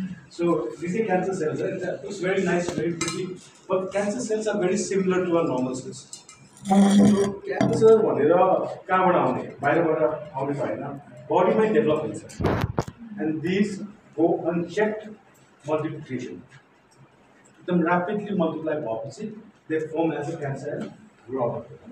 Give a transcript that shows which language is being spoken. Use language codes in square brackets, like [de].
[en] So these are cancer cells. It's very nice, very pretty. But cancer cells are very similar to our normal cells. [ne] So cancer भनेर कहाँबाट आउने? बाहिरबाट आउने भएन. बडीमै develop हुन्छ. [en] And these go unchecked multiplication. [ne] एकदम [en] rapidly multiply भएपछि they form as a cancer and grow up.